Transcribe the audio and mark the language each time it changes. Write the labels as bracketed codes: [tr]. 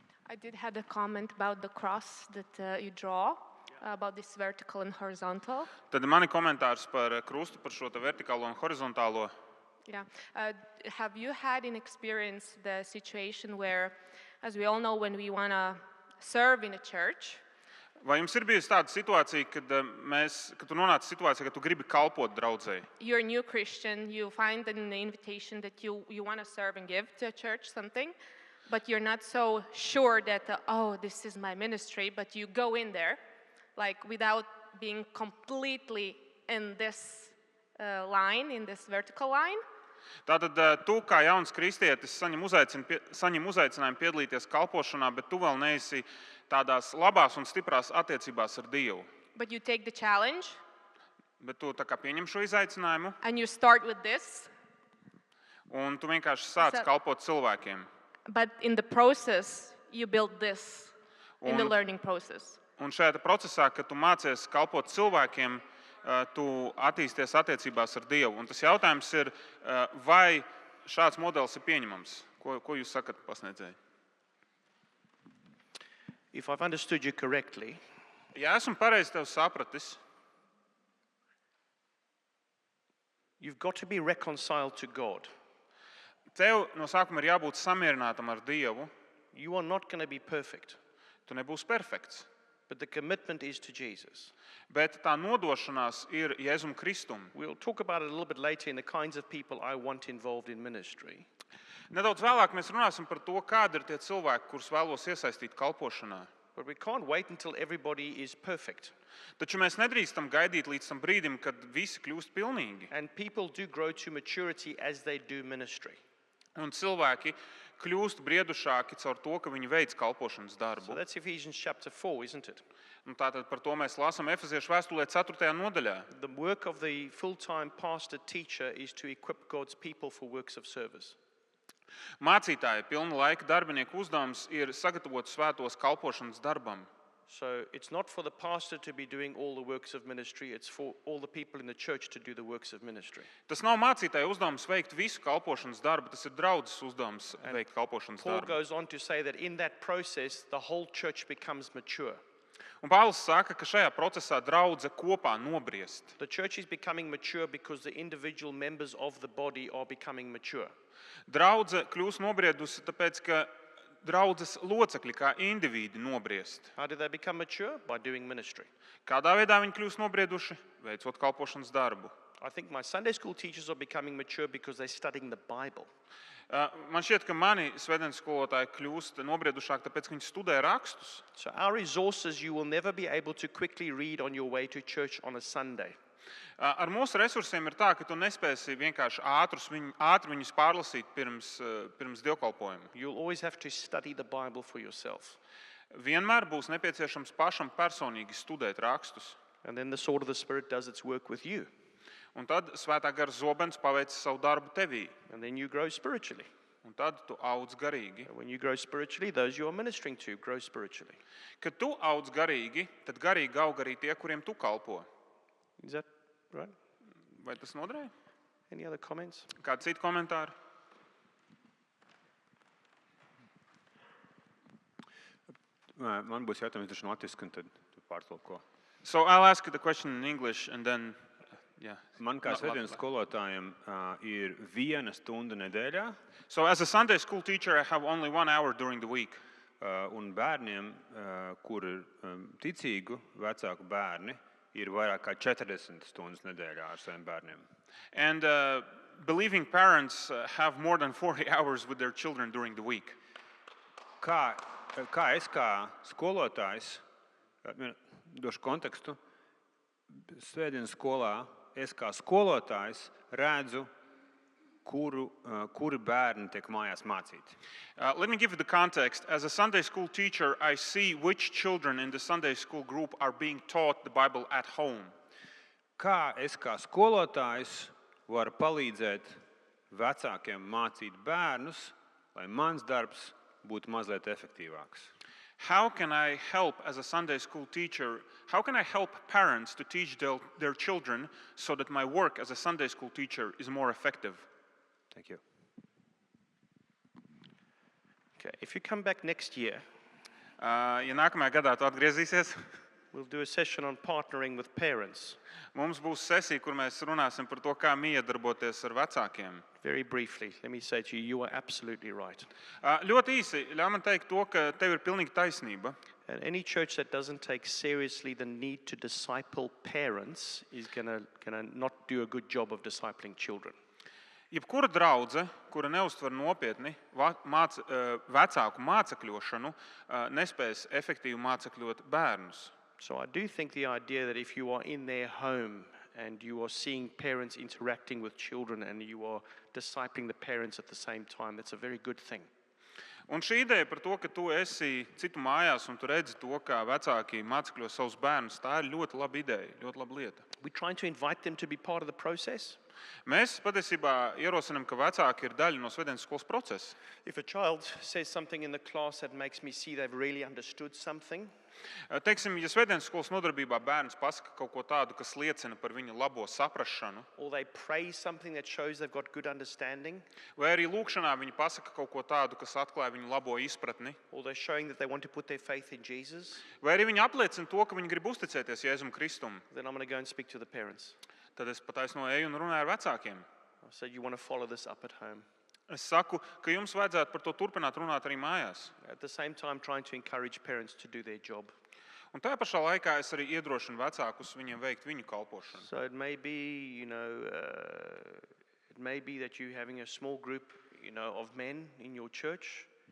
[en] I did have a comment about the cross that you draw, about this vertical and horizontal. [lv] Tad mani komentārs par krustu, par šo vertikālo un horizontālo. [en] Yeah. Have you had an experience the situation where, as we all know, when we want to serve in a church, [lv] Vai jums ir bijusi tāda situācija, kad tu nonāc situācijā, ka tu gribi kalpot draudzei? [en] you're a new Christian, you find in the invitation that you want to serve and give to a church something, but you're not so sure that, this is my ministry, but you go in there, like without being completely in this line, in this vertical line. [lv] Tātad tu kā jauns kristietis saņem uzaicinājumu piedalīties kalpošanā, bet tu vēl neesi tādās labās un stiprās attiecībās ar Dievu. [en] But you take the challenge [lv] Bet tu tā kā pieņem šo izaicinājumu [en] and you start with this, [lv] un tu vienkārši sāc kalpot cilvēkiem. [en] but in the process, you build this in the [lv] Un- [en] learning process. [lv] Un šajā procesā, kad tu mācies kalpot cilvēkiem, tu attīsties attiecībās ar Dievu. Un tas jautājums ir, vai šāds modelis ir pieņemams? Ko jūs sakat, pasniedzēji? [en] If I've understood you correctly, [lv] Ja esmu pareizi tev sapratis, [en] you've got to be reconciled to God. [lv] tev no sākuma ir jābūt samierinātam ar Dievu. [en] You are not going to be perfect, [lv] Tu nebūsi perfekts, [en] but the commitment is to Jesus. [lv] bet tā nodošanās ir Jēzum Kristum. [en] We'll talk about it a little bit later in the kinds of people I want involved in ministry. [lv] Nedaudz vēlāk mēs runāsim par to, kādi ir tie cilvēki, kurus vēlos iesaistīt kalpošanā. [en] But we can't wait until everybody is perfect. [lv] Taču mēs nedrīkstam gaidīt līdz tam brīdim, kad visi kļūst pilnīgi. [en] And people do grow to maturity as they do ministry. [lv] Un cilvēki kļūst briedušāki caur to, ka viņi veic kalpošanas [en] So [lv] darbu. [en] that's Ephesians chapter 4, isn't it? [lv] Un tātad par to mēs lasām Efeziešu vēstulē 4. nodaļā. [en] The work of the full-time pastor teacher is to equip God's people for works of service. [lv] Mācītāja pilna laika darbinieku uzdevums ir sagatavot svētos kalpošanas darbam. [en] So it's not for the pastor to be doing all the works of ministry, it's for all the people in the church to do the works of ministry. [lv] Tas nav mācītāja uzdevums veikt visu kalpošanas darbu, tas ir draudzes uzdevums veikt kalpošanas [en] Paul [lv] darbu. [en] goes on to say that in that process, the whole church becomes mature. [lv] Un Pāvils saka, ka šajā procesā draudze kopā nobriest. [en] The church is becoming mature because the individual members of the body are becoming mature. [lv] Draudze kļūst nobriedusi, tāpēc, ka draudzes locekļi kā indivīdi nobriest. [en] How do they become mature? By doing ministry. [lv] Kādā veidā viņi kļūst nobrieduši? Veicot kalpošanas darbu. [en] I think my Sunday school teachers are becoming mature because they're studying the Bible. [lv] Man šķiet, ka mani svētdienas skolotāji kļūst nobriedušāki, tāpēc, ka viņi studē rakstus. [en] So our resources you will never be able to quickly read on your way to church on a Sunday. [lv] Ar mūsu resursiem ir tā, ka tu nespēsi vienkārši ātri viņus pārlasīt pirms dievkalpojuma. [en] You'll always have to study the Bible for yourself. [lv] Vienmēr būs nepieciešams pašam personīgi studēt rakstus. [en] And then the sword of the Spirit does its work with you. [lv] Un tad svētā gara zobens paveic savu darbu tevī. [en] And then you grow spiritually. [lv] Un tad tu audz garīgi. [en] And when you grow spiritually, those you are ministering to grow spiritually. [lv] Kad tu audz garīgi, tad garīgi aug arī tie, kuriem tu kalpo. [en] Is that right? [lv] Vai tas noderēja? [en] Any other comments? [lv] Kādi citi komentāri? Man būs jautājums dažs latviski, un tad tu pārtulko. [en] So I'll ask the question in English and then Yeah. [lv] Man kā [en] No, [lv] svētdienas labi. skolotājiem ir 1 stunda nedēļā, [en] So as a Sunday school teacher, I have only 1 hour during the week. [lv] un bērniem, kur ir ticīgu vecāku bērni, ir vairāk kā 40 stundas nedēļā ar saviem bērniem. [en] And believing parents have more than 40 hours with their children during the week. [lv] Kā es kā skolotājs, došu kontekstu, svētdienas skolā es kā skolotājs redzu, kuri bērni tiek mājās mācīti. [en] Let me give you the context. As a Sunday school teacher, I see which children in the Sunday school group are being taught the Bible at home. [lv] Kā es kā skolotājs varu palīdzēt vecākiem mācīt bērnus, lai mans darbs būtu mazliet efektīvāks? [en] How can I help as a Sunday school teacher? How can I help parents to teach their children so that my work as a Sunday school teacher is more effective? Thank you. Okay, if you come back next year, [lv] Ja nākamajā gadā tu atgriezīsies, [en] we'll do a session on partnering with parents. [lv] mums būs sesija, kur mēs runāsim par to, kā miedarboties ar vecākiem. [en] Very briefly, let me say to you, you are absolutely right. [lv] Ļoti īsi, ļauj man teikt to, ka tev ir pilnīgi taisnība. [en] And any church that doesn't take seriously the need to disciple parents is gonna not do a good job of discipling children. [lv] Jebkura draudze, kura neuztver nopietni vecāku mācekļošanu, nespēs efektīvi mācekļot bērnus. [en] So I do think the idea that if you are in their home and you are seeing parents interacting with children and you are discipling the parents at the same time, that's a very good thing. [lv] Un šī ideja par to, ka tu esi citu mājās un tu redzi to, kā vecāki mācekļo savus bērnus, tā ir ļoti laba ideja, ļoti laba lieta. [en] We're trying to invite them to be part of the process. [lv] Mēs patiesībā ierosinām, ka vecāki ir daļa no svētdienas skolas procesa. [en] If a child says something in the class that makes me see they've really understood something, [lv] Teiksim, ja svētdienas skolas nodarbībā bērns pasaka kaut ko tādu, kas liecina par viņa labo saprašanu, [en] or they pray something that shows they've got good understanding, [lv] vai arī lūkšanā viņi pasaka kaut ko tādu, kas atklāja viņu labo izpratni, [en] or they're showing that they want to put their faith in Jesus, [lv] vai arī viņi apliecina to, ka viņi grib uzticēties Jēzum Kristum, [en] then I'm going to go and speak to the parents. [lv] tad es pataisno eju un runāju ar vecākiem. [en] I said, you want to follow this up at home. [lv] Es saku, ka jums vajadzētu par to turpināt runāt arī mājās. [en] At the same time, trying to encourage parents to do their job. [lv] Un tajā pašā laikā es arī iedrošinu vecākus viņiem veikt viņu kalpošanu. [en] So it may be, it may be that you're having a small group, of men in your church.